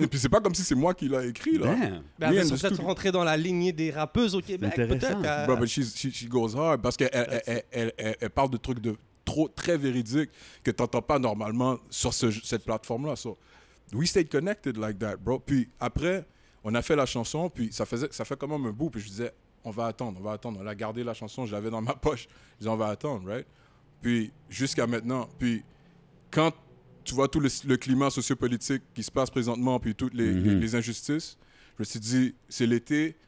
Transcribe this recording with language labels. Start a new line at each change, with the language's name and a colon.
French: Et puis c'est pas comme si c'est moi qui l'ai écrit, là.
English: Damn.
French: Elle va peut-être rentrer dans la lignée des rappeuses au Québec, peut-être.
English: Bro, but she goes hard
French: parce qu'elle parle de trucs très véridiques que tu n'entends pas normalement sur cette plateforme-là.
English: So, we stayed connected like that, bro.
French: Puis après, on a fait la chanson, puis ça fait quand même un bout. Puis je disais, on va attendre. On a gardé la chanson, je l'avais dans ma poche. Je disais, on va attendre, right? Puis jusqu'à maintenant, puis quand tu vois tout le climat sociopolitique qui se passe présentement, puis toutes les injustices, je me suis dit, c'est l'été.